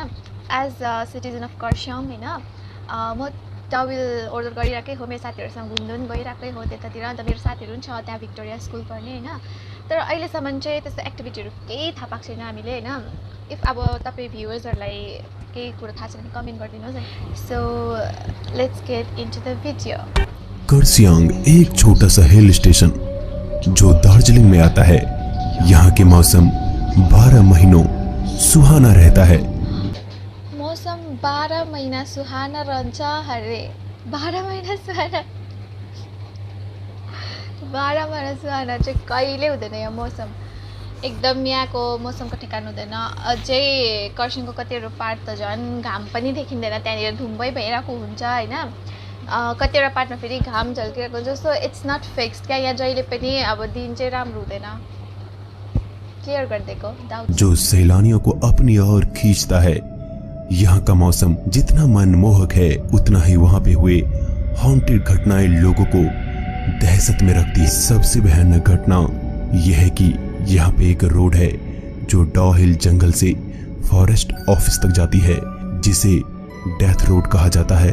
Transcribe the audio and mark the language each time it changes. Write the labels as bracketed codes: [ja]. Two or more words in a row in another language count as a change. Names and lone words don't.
[en] As a citizen of [ne] कर्सियङ हैन, म डाउहिल ओर्डर गरिरहेकै हो, मेरो साथीहरूसँग घुम्न गइरहेकै हो त्यतातिर। अन्त मेरो साथीहरू पनि छ त्यहाँ भिक्टोरिया स्कुल पढ्ने हैन। तर अहिलेसम्म चाहिँ त्यस्तो एक्टिभिटीहरू केही थाहा पाएको छैन हामीले हैन। इफ अब तपाईँ भ्युवर्सहरूलाई केही कुरो थाहा छ भने कमेन्ट गरिदिनुहोस् है। [en] So let's get into the video. [hi] कर्सियङ एक छोटा सा हिल स्टेशन जो दार्जिलिंग में आता है। यहाँ के मौसम 12 महीनों सुहाना रहता है। [ne] मौसम 12 महिना सुहाना रहन्छ हरे। 12 महिना सुहाना, 12 महिना सुहाना चाहिँ कहिले हुँदैन यो मौसम। एकदम यहाँको मौसमको ठेगान हुँदैन। अझै कर्सियङको कतिवटा पार्ट त झन् घाम पनि देखिँदैन, त्यहाँनिर धुम्मै भइरहेको हुन्छ होइन। कतिवटा पार्टमा फेरि घाम झल्किरहेको हुन्छ। [en] So it's not fixed [ne] क्या, यहाँ जहिले पनि अब दिन चाहिँ राम्रो हुँदैन। क्लियर गरिदिएको डाउट। [hi] जो सैलानियों को अपनी ओर खींचता है। यहाँ का मौसम जितना मनमोहक है उतना ही वहाँ पे हुए हॉन्टेड घटनाएं लोगों को दहशत में रखती है। सबसे भयानक घटना यह है कि यहाँ पे एक रोड है जो डाउहिल जंगल से [en] forest office [hi] तक जाती है, जिसे डेथ रोड कहा जाता है।